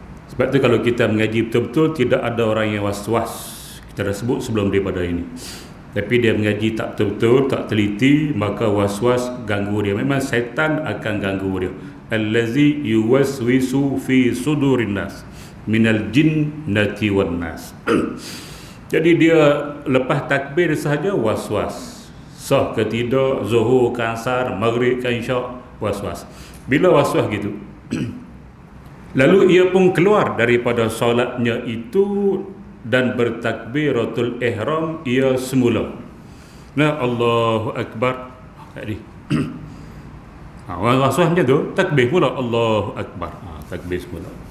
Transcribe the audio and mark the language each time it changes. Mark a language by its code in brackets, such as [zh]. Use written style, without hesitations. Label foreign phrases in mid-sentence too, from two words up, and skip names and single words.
[ms] Sebab tu kalau kita mengaji betul-betul, tidak ada orang yang was-was. Kita dah sebut sebelum daripada ini. Tapi dia mengaji tak betul-betul, tak teliti, maka was-was ganggu dia. Memang syaitan akan ganggu dia. [ar] الذي يوسوس في صدور الناس من الجنة والناس. [ms] Jadi dia lepas takbir sahaja was-was. Sah ke tidak, zuhur ke asar, maghrib ke isyak, was-was. Bila was-was gitu, lalu ia pun keluar daripada solatnya itu dan bertakbiratul ihram ia semula. Nah, [ar] الله أكبر [ms] tadi. Was-was macam tu, takbir pula [ar] الله أكبر. [ms] Takbir semula.